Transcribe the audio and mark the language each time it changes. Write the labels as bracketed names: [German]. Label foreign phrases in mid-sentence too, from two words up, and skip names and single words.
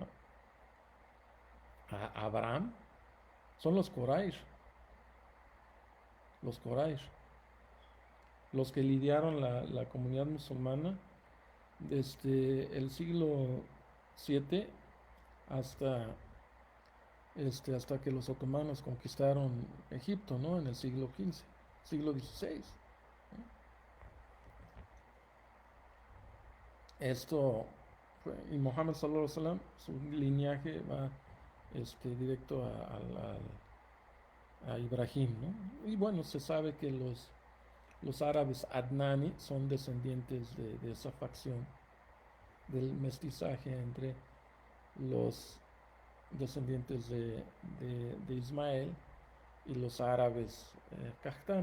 [Spanish] a Abraham son los Quraysh, los Quraysh, los que lidiaron la comunidad musulmana desde el siglo VII hasta, hasta que los otomanos conquistaron Egipto, ¿no? En el siglo XV, siglo XVI. Esto, y Mohammed [Arabic] صلى الله عليه وسلم, [Spanish] su linaje va directo a Ibrahim, ¿no? Y bueno, se sabe que los árabes Adnani son descendientes de esa facción del mestizaje entre los descendientes de Ismael y los árabes Qahtani.